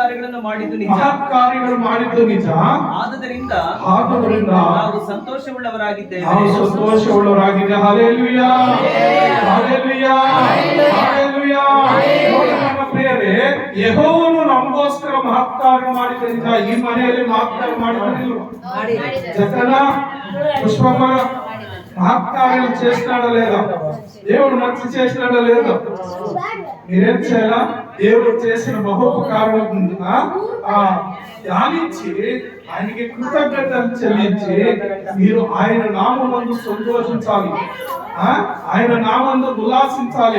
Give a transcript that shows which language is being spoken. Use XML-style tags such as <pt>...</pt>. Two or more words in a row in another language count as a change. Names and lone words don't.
<kn>ಕಾರ್ಯಗಳನ್ನು ಮಾಡಿದ್ದು ನಿಜ, ಆದುದರಿಂದ ನಾವು ಸಂತೋಷವುಳ್ಳವರಾಗಿದ್ದೇವೆ. ಹಲ್ಲೆಲೂಯಾ, ಹಲ್ಲೆಲೂಯಾ, ಹಲ್ಲೆಲೂಯಾ. ನನ್ನ ಪ್ರಿಯರೇ, ಯೆಹೋವನು ನಮಗೋಸ್ಕರ ಮಹತ್ ಕಾರ್ಯ ಮಾಡಿದ ನಿಜ. ಈ ಮನೆಯಲ್ಲಿ ಮಹತ್ ಕಾರ್ಯ ಮಾಡಿದನಿಲ್ವ?</kn> <te>ಜಗನ పుష్పమ్మ మహత్కార్యాలు చేసినాడా లేదా? దేవుడు మంచి చేసినాడా లేదా? మీరేం చేయాలా? దేవుడు చేసిన మహోపకారం ధ్యానించి ఆయనకి కృతజ్ఞతలు చెల్లించి మీరు ఆయన నామమందు సంతోషించాలి, ఆయన నామందు ఉల్లాసించాలి.</te>